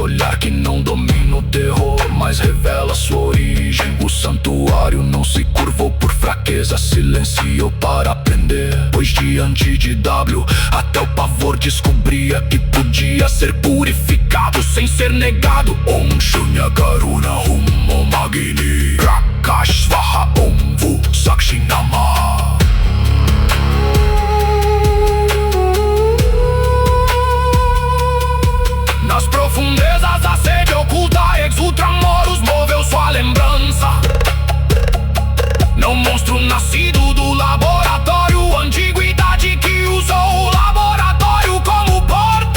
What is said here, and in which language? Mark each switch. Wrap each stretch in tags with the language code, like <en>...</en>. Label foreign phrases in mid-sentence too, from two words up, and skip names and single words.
<pt>Olhar que não domina o terror, mas revela sua origem. O santuário não se curvou por fraqueza, silenciou para aprender. Pois diante de W, até o pavor descobria que podia ser purificado sem ser negado.</pt> <sa>ॐ शून्य करुणा हुं ॐ अग्नि प्रकाश स्वाहा ॐ वु साक्षिनाम.</sa> <pt>Nas profundezas a sede oculta Exultramoros moveu sua lembrança. Não monstro nascido do laboratório, antiguidade que usou o laboratório como porta.</pt>